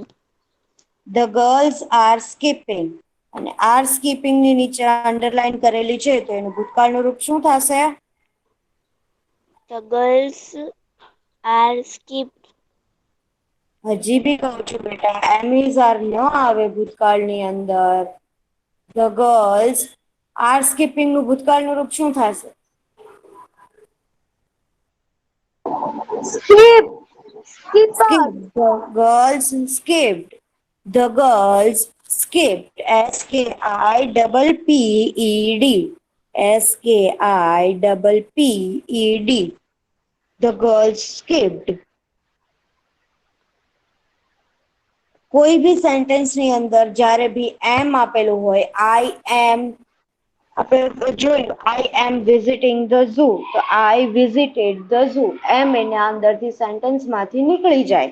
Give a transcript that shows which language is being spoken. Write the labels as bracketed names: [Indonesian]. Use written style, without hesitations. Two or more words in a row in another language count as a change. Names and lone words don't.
[English] The girls are skipping. [Gujarati] અને [English] are skipping [Gujarati] ની નીચે અંડરલાઈન કરેલી છે તો એનું ભૂતકાળનું રૂપ શું થશે? [English] The girls are skipped. [Gujarati] હજી બી કહું છું બેટા, [English] am is are [Gujarati] ન આવે ભૂતકાળની અંદર. [English] the girls are skipping [Gujarati] નું ભૂતકાળનું રૂપ શું થશે? [English] Skip. Skipper. Skipped. The girls skipped. The girls skipped. SKIPPED. SKIPPED. The girls skipped. [Gujarati] કોઈ બી સેન્ટેન્સ ની અંદર જ્યારે બી એમ આપેલું હોય, [English] I am, [Gujarati] આપણે જોયું [English] I am visiting the zoo, [Gujarati] તો [English] I visited the zoo, [Gujarati] એમ એના અંદરથી સેન્ટેન્સ માંથી નીકળી જાય.